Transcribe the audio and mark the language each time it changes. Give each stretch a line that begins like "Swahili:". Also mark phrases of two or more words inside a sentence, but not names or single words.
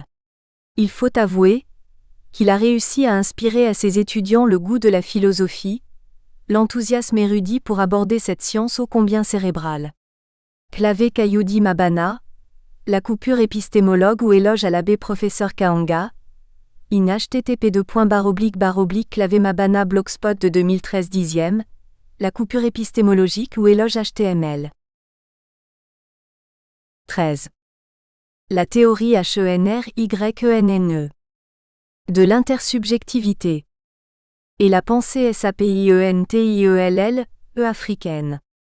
French: Il faut avouer qu'il a réussi à inspirer à ses étudiants le goût de la philosophie, l'enthousiasme érudit pour aborder cette science ô combien cérébrale. Clavé Kayudi Mabana, la coupure épistémologue ou éloge à l'abbé professeur Kaanga, in http://clavé-mabana blogspot de 2013 10e, la coupure épistémologique ou éloge HTML. 13. La théorie HENRYENNE de l'intersubjectivité et la pensée SAPIENTIELL, africaine.